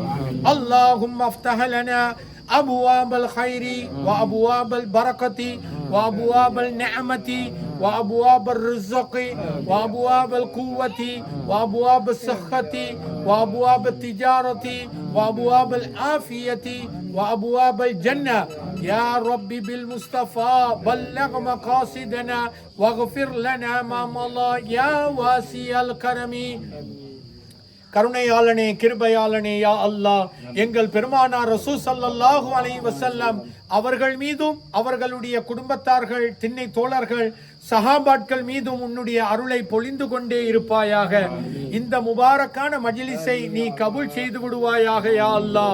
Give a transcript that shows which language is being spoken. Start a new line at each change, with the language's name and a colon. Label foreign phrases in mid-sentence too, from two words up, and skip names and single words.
Arabic: اللهم افتح لنا أبواب الخير وأبواب البركة وأبواب النعمة وأبواب الرزق وأبواب القوة وأبواب الصحة وأبواب التجارة وأبواب العافية وأبواب الجنة. يا رب بالمصطفى بلغ مقاصدنا واغفر لنا ما مضى يا واسع الكرم.
Tamil: கருணையாளனே கிருபையாளனே
Arabic: يا الله,
Tamil: எங்கள் பெருமானார் ரசூல்
Arabic: صلى الله عليه وسلم
Tamil: அவர்கள் மீதும் அவர்களுடைய குடும்பத்தார்கள் திண்ணை தோழர்கள் சஹாபாட்கள் மீதும் உன்னுடைய அருளை பொழிந்து கொண்டே இருப்பாயாக. இந்த முபாரக்கான மஜ்லிஸை நீ கபூல் செய்து விடுவாயாக
Arabic: يا الله.